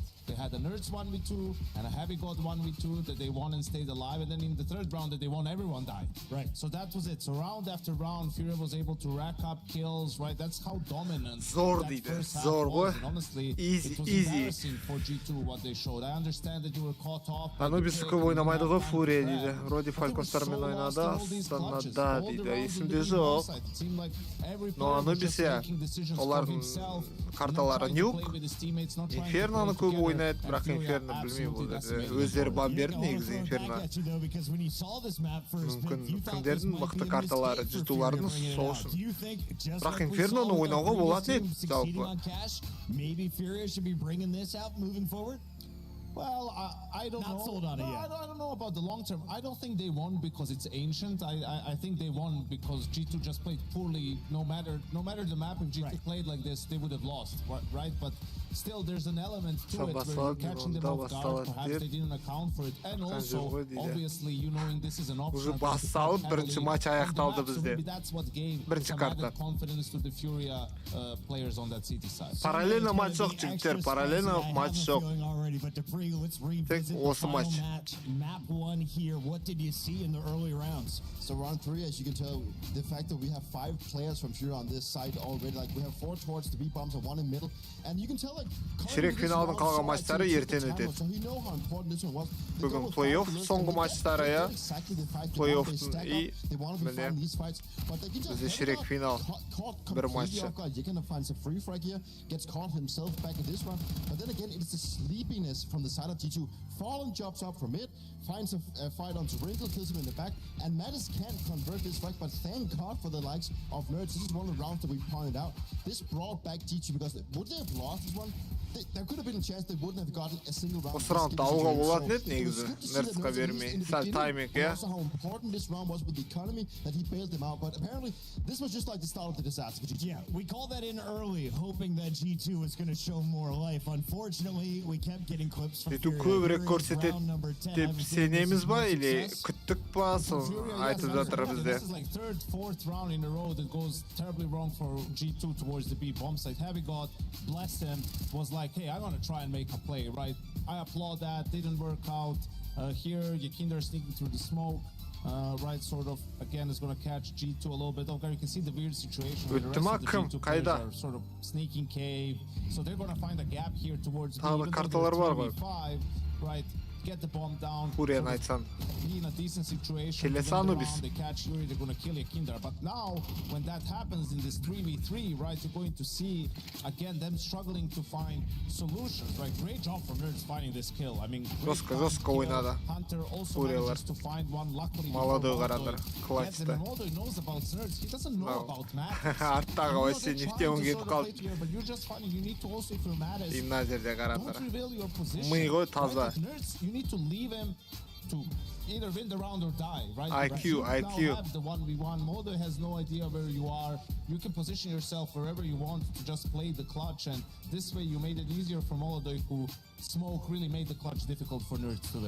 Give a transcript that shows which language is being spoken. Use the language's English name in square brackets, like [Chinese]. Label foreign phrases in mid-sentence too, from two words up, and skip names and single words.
[English] They had a Nerds 1v2 and a Heavy God 1v2 that they won and stayed alive, and then in the 3rd round that they won, everyone died. Right. So that was it. So round after round, Furia was able to rack up kills, right? That's how dominant that first half was. And honestly, it was embarrassing for G2 what they showed. I understand that you were caught off. [Kazakh] Анубис көп ойнамайды ғой Furia дейді. Вроде FALCONS'тармен ойнады, астанада дейді. Есімде жоқ. Но Анубис, олардың карталары нюк, Инферноны көп ойнайды, бірақ Инферно білмеймін бұл жерде. Өздері бан берді негізі Инферно. Мүмкін кімдердің мықты карталары, G2-лардың сол үшін. Бірақ Инферноны ойнауға болатын еді, жалпы. [English] Maybe Furia should be bringing this out moving forward? Well, I don't know. Not sold on it yet. I don't know about the long term. I don't think they won because it's ancient. I think they won because G2 just played poorly. No matter the map, if G2 played like this, they would have lost, right? But still, there's an element to it where you're catching them off guard. Perhaps they didn't account for it, and also, obviously, you knowing this is an option. [Kazakh] Уже бас салып, бірінші матч аяқталды бізде. [English] That's what gave [Kazakh] Бірінші карта. [English] confidence to the Furia players on that city side. [Kazakh] Параллельно матч жоқ, жігіттер, параллельно матч жоқ. Тек осы матч. [English] Map 1 here. What did you see in the early rounds? So round 3, as you can tell, the fact that we have 5 players from Furia on this side already, like we have 4 towards the B bombs and 1 in middle, and you can tell like [Kazakh] Ширек финалдың қалған матчтары ертең өтеді. Бүгін плей-офф соңғы матчтары, я. Плей-оффтың и міне бізде ширек финал бір матчы. [English] From the side of G2, Fallen jumps up from it, finds a fight onto Wrinkle, kills him in the back, and Mattis can't convert this fight, but thank God for the likes of Nerds. This is one of the rounds that we pointed out. This brought back G2 because would they have lost this one? There could have been a chance they wouldn't have gotten a single round. [Kazakh] Осы раунд алуға болатын еді негізі, Нердсқа бермей. Сәл тайминг, я. [English] Also how important this round was with the economy that he bailed them out, but apparently this was just like the start of the disaster for G2. Yeah, we called that in early, hoping that G2 was going to show more life. Unfortunately, we kept getting clips from [Kazakh] G2 көбірек көрсетеді деп сенеміз ба, или күттік па, соны айтып жатыр бізде. [English] This is like third, fourth round in a row that goes terribly wrong for G2 towards the B bomb side. Heavy God, bless him, was like, hey, I'm going to try and make a play, right? I applaud that, didn't work out. Here, Yakinder sneaking through the smoke. Right, sort of, again, is going to catch G2 a little bit. Okay, you can see the weird situation where the rest of the G2 players are sort of sneaking cave. So they're going to find a gap here towards B. Even though they're 2v5, right? Get the bomb down. [Kazakh] Furia айтсам. [English] Be in a decent situation. They catch Fury, they're going to kill Yakinder. But now, when that happens in this 3v3, right, you're going to see, again, them struggling to find solutions, right? Great job from Nerds finding this kill. I mean, [Kazakh] жестко ойнады. [English] Hunter also manages to find one, luckily. [Kazakh] Молодой қарандар, классты. [English] Moldoy knows about Nerds. He doesn't know about Matt. [Kazakh] Арттағы вообще нефтеуін кетіп қалды. [English] But you're just finding you need to also, if you're Mattis, [Kazakh] И мына жерде қарандар. [English] don't reveal your position. [Kazakh] Ми ғой таза. [English] You need to leave him to either win the round or die, right? IQ. You now have the 1v1. Moldoy has no idea where you are. You can position yourself wherever you want to just play the clutch, and this way you made it easier for Moldoy, who smoke really made the clutch difficult for Nerds to win.